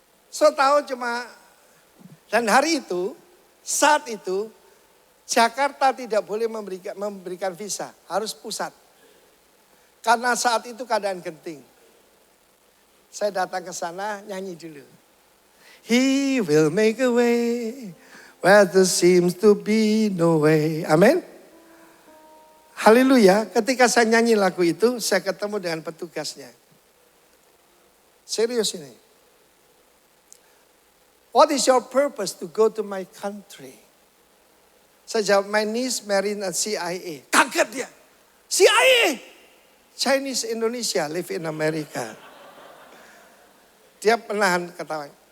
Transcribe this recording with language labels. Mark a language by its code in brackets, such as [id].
[id] So tahu cuma, dan hari itu, saat itu, Jakarta tidak boleh memberikan visa, harus pusat. Karena saat itu keadaan genting. Saya datang ke sana, nyanyi dulu. [en] He will make a way where there seems to be no way. [id] Amin. Haleluya. Ketika saya nyanyi lagu itu, saya ketemu dengan petugasnya. Serius ini. [en] What is your purpose to go to my country? [id] Saya jawab, [en] my niece married at CIA. [id] Kaget dia. CIA. [en] Chinese Indonesia live in America. [id] Dia menahan ketawa.